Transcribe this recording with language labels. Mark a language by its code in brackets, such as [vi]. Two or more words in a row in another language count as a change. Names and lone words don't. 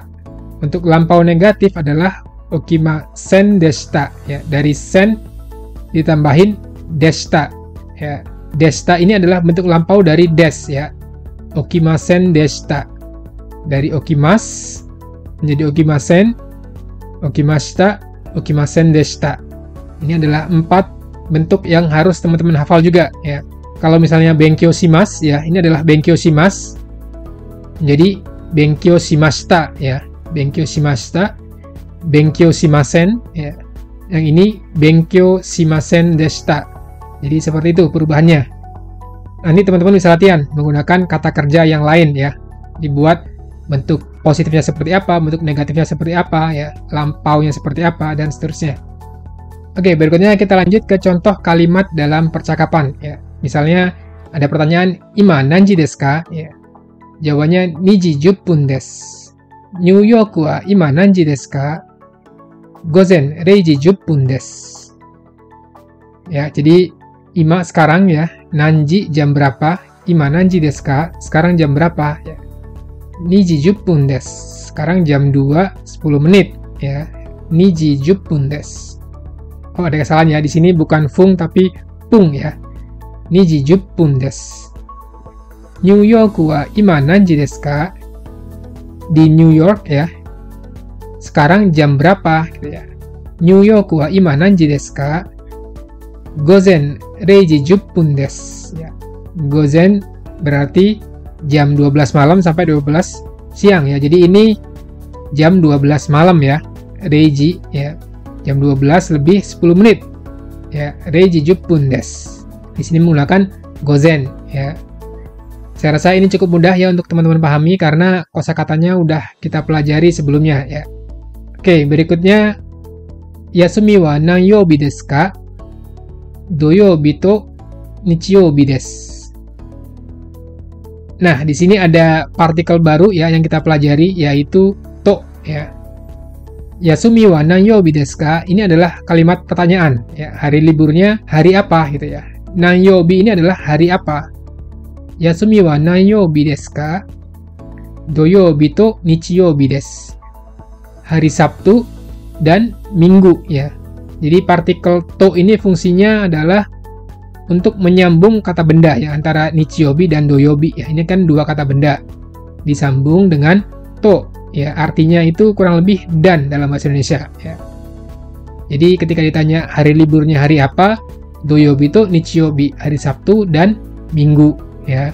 [id] Untuk lampau negatif adalah [ja] 置きませんでした, [id] ya, dari sen ditambahin deshita, ya. Deshita ini adalah bentuk lampau dari des, ya. [ja] 置きませんでした. [id] Dari okimas menjadi okimasen, [ja] 置きました、置きませんでした. [id] Ini adalah 4 bentuk yang harus teman-teman hafal juga, ya. Kalau misalnya [ja] 勉強します, [id] ya, ini adalah [ja] 勉強します [id] menjadi [ja] 勉強しました, [id] ya. [ja] 勉強しました、勉強しません, [id] ya. Yang ini [ja] 勉強しませんでした. [id] Jadi seperti itu perubahannya. Nanti teman-teman bisa latihan menggunakan kata kerja yang lain, ya. Dibuat bentuk positifnya seperti apa, bentuk negatifnya seperti apa, ya, lampaunya seperti apa, dan seterusnya. Oke, berikutnya kita lanjut ke contoh kalimat dalam percakapan, ya. Misalnya ada pertanyaan, [ja] 今何時ですか? Ya. Jawabannya 2 時10分です。ニューヨークは今何時ですか? 午前0時10分です。 [id] Ya, jadi ima sekarang, ya. Nanji jam berapa? [ja] 今何時ですか? [id] Sekarang jam berapa? Ya. [ja] 2 時10分です。 [id] Sekarang jam 2:10 menit, ya. [ja] 2 時10分です。 [id] Oh, ada kesalahan, ya. Di sini bukan fung tapi pung, ya. [ja] 2 時10分です。ニューヨークは今何時ですか? [id] Di New York, ya. Sekarang jam berapa? Gitu, ya. [ja] ニューヨークは今何時ですか？午前0時10分です。 Ya. [id] Gozen berarti jam 12 malam sampai 12 siang, ya. Jadi ini jam 12 malam, ya. Reiji, ya. Jam 12 lebih 10 menit. Ya, [ja] 0 時10分です。 [id] Di sini menggunakan gozen, ya. Saya rasa ini cukup mudah, ya, untuk teman-teman pahami karena kosakatanya udah kita pelajari sebelumnya, ya. Oke, berikutnya [ja] 休みは何曜日ですか? 土曜日と日曜日です. [id] Nah, di sini ada partikel baru, ya, yang kita pelajari, yaitu to, ya. [ja] 休みは何曜日ですか? [id] Ini adalah kalimat pertanyaan, ya. Hari liburnya hari apa, gitu, ya. Nanyoubi ini adalah hari apa. [ja] 休みは何曜日ですか？土曜日と日曜日です. [id] Hari Sabtu dan Minggu ya. Jadi partikel to ini fungsinya adalah untuk menyambung kata benda ya antara nichiyobi dan doyobi ya. Ini kan dua kata benda disambung dengan to ya. Artinya itu kurang lebih dan dalam bahasa Indonesia ya. Jadi ketika ditanya hari liburnya hari apa, [ja] 土曜日と日曜日, [id] hari Sabtu dan Minggu ya.